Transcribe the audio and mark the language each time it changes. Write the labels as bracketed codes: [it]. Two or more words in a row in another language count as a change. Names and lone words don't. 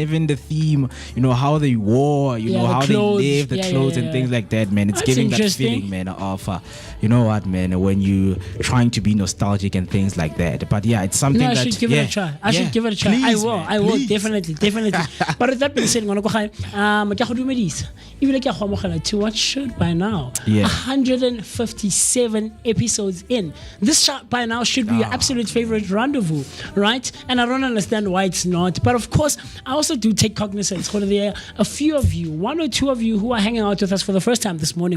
[en] Even the theme, how they wore, Yeah, the how clothes. they live, the Yeah, clothes yeah, and things like that, man. It's That's giving that interesting. feeling, man, of, you know what, man, when you trying to be nostalgic and things like that. But yeah, it's something No, I that should give yeah, it a try. I yeah. should give it a try. Please, I will, please. definitely. But with that being said, [tn] ngwana ko gae, ke a go dumedisa. Ebile ke a go amogela [en] to what should by now. Yeah. 157 episodes in. This by now should be your absolute favorite rendezvous, right? And I don't understand why it's not. But of course, I also do take cognizance. There are a few of you, one or two of you who are hanging out with us for the first time this morning.